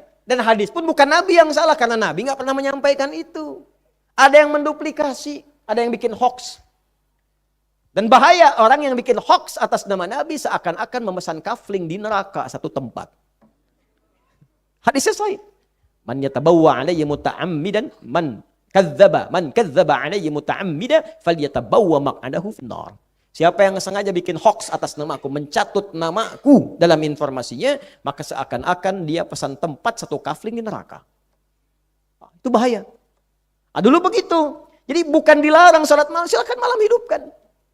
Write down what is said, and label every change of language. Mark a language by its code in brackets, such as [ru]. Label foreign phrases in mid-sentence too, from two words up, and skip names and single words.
[id] Dan hadis pun bukan Nabi yang salah, karena Nabi gak pernah menyampaikan itu. Ada yang menduplikasi, ada yang bikin hoax. Dan bahaya orang yang bikin hoax atas nama Nabi seakan-akan memesan kafling di neraka satu tempat. Hadisnya sahih. [ar] من يتبوأ علي متعمدا من كذب علي متعمدا فليتبوأ مقعده في النار. [id] Siapa yang sengaja bikin hoax atas namaku, mencatut namaku dalam informasinya, maka seakan-akan dia pesan tempat satu kafling di neraka. Itu bahaya. Dulu begitu. Jadi bukan dilarang salat malam, silakan malam hidupkan.